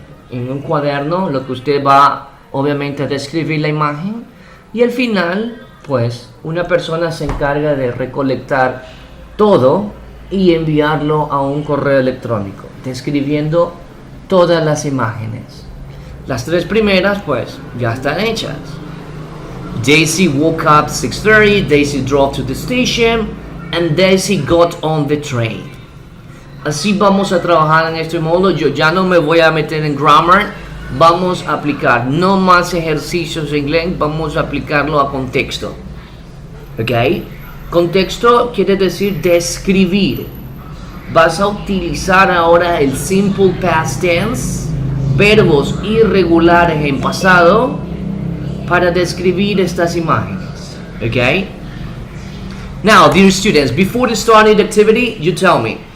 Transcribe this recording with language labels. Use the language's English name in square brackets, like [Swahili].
[Spanish] En un cuaderno, lo que usted va obviamente a describir la imagen. Y al final pues una persona se encarga de recolectar todo y enviarlo a un correo electrónico, describiendo todas las imágenes. Las tres primeras, pues, ya están hechas. [English] Daisy woke up 6:30, Daisy drove to the station, and Daisy got on the train. [Spanish] Así vamos a trabajar en este modo. Yo ya no me voy a meter en grammar. Vamos a aplicar no más ejercicios en inglés, vamos a aplicarlo a contexto. ¿Ok? Contexto quiere decir describir. Vas a utilizar ahora el simple past tense, verbos irregulares en pasado, para describir estas imágenes. ¿Ok? [English] Now, dear students, before starting the activity, you tell me.